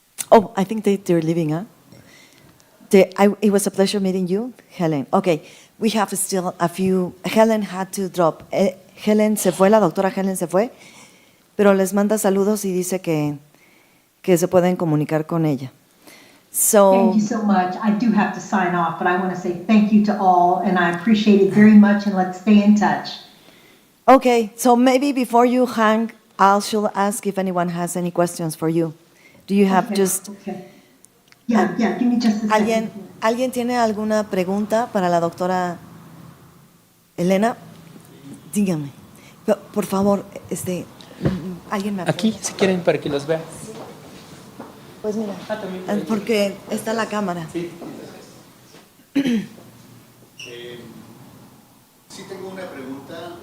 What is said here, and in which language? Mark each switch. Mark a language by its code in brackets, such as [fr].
[en] I think they're leaving, huh? It was a pleasure meeting you, Helen. Okay, we have still a few. Helen had to drop. [es] Helen se fue, la doctora Helen se fue, pero les manda saludos y dice que se pueden comunicar con ella. [en] So, Thank you so much. I do have to sign off, but I want to say thank you to all, and I appreciate it very much, and let's stay in touch. Okay, so maybe before you hang, I should ask if anyone has any questions for you. Do you have Okay, just... Okay. Yeah, give me just a second. [es] ¿Alguien ¿Alguien tiene alguna pregunta para la doctora Elena? Dígame. Por favor, alguien me apoya. Aquí, si quieren, para que los vean. Pues mira, porque está la cámara. Sí tengo una pregunta.